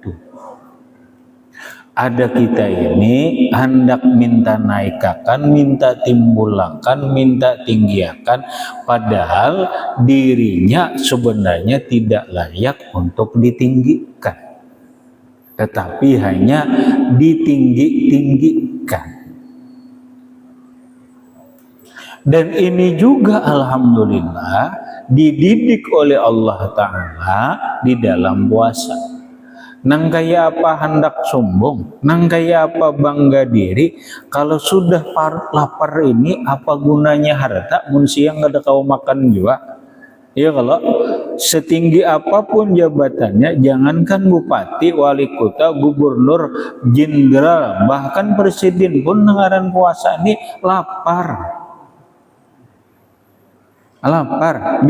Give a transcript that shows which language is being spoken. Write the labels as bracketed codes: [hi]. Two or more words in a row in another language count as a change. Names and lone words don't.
[id] Ada kita ini hendak minta naikakan, minta timbulakan, minta tinggiakan, padahal dirinya sebenarnya tidak layak untuk ditinggikan, tetapi hanya ditinggi-tinggikan. Dan ini juga alhamdulillah dididik oleh Allah Ta'ala di dalam puasa. [bjn] Nang kaya apa hendak sombong, nang kaya apa bangga diri. [id] Kalau sudah lapar ini, apa gunanya harta? Mun siang nggak ada kau makan juga. Ya, kalau setinggi apapun jabatannya, jangankan bupati, wali kota, gubernur, jenderal, bahkan presiden pun nengaran puasa ini lapar. Lapar.